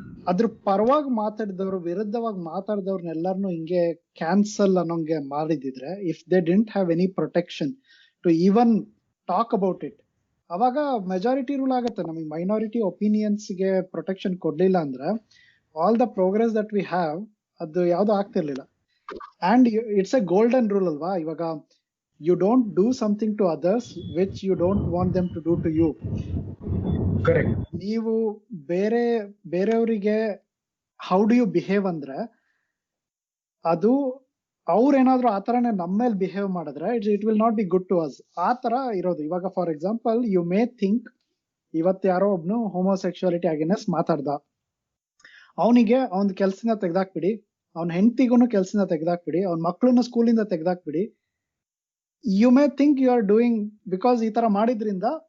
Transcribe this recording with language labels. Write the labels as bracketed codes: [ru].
[kn] ಅದ್ರ ಪರವಾಗಿ ಮಾತಾಡಿದವರು, ವಿರುದ್ಧವಾಗಿ ಮಾತಾಡಿದವ್ರನ್ನೆಲ್ಲರನ್ನು ಹಿಂಗೆ cancel ಅನ್ನೋಂಗೆ ಮಾಡಿದಿದ್ರೆ, [en] if they didn't have any protection to even talk about it, [kn] ಅವಾಗ ಮೆಜಾರಿಟಿ ರೂಲ್ ಆಗುತ್ತೆ. ನಮಗೆ ಮೈನಾರಿಟಿ ಒಪಿನಿಯನ್ಸ್ಗೆ ಪ್ರೊಟೆಕ್ಷನ್ ಕೊಡ್ಲಿಲ್ಲ ಅಂದ್ರೆ [en] all the progress that we have [kn] ಅದು ಯಾವ್ದು ಆಗ್ತಿರ್ಲಿಲ್ಲ. [en] And it's a golden rule ಅಲ್ವಾ. ಇವಾಗ you don't do something to others which you don't want them to do to you. Correct. [kn] ನೀವು ಬೇರೆಯವರಿಗೆ [en] how do you behave [kn] ಅಂದ್ರೆ, ಅದು ಅವ್ರೇನಾದ್ರೂ ಆ ತರನೇ ನಮ್ಮ ಮೇಲೆ ಬಿಹೇವ್ ಮಾಡಿದ್ರೆ [en] It will not be good to us. [kn] ಆ ತರ ಇರೋದು. ಇವಾಗ [en] for example, you may think [kn] ಇವತ್ತು ಯಾರೋ ಒಬ್ನು ಹೋಮೋಸೆಕ್ಷುಯಾಲಿಟಿ ಅಗೇನೆಸ್ಟ್ ಮಾತಾಡ್ದ, ಅವನಿಗೆ ಅವನ ಕೆಲ್ಸದಿಂದ ತೆಗ್ದಾಕ್ಬಿಡಿ, ಅವ್ನ ಹೆಂಡತಿಗೂ ಕೆಲ್ಸದಿಂದ ತೆಗ್ದಾಕ್ಬಿಡಿ, ಅವ್ನ ಮಕ್ಳನ್ನ ಸ್ಕೂಲಿಂದ ತೆಗ್ದಾಕ್ಬಿಡಿ. [en] you may think you are doing, because [kn] ಈ ತರ ಮಾಡಿದ್ರಿಂದ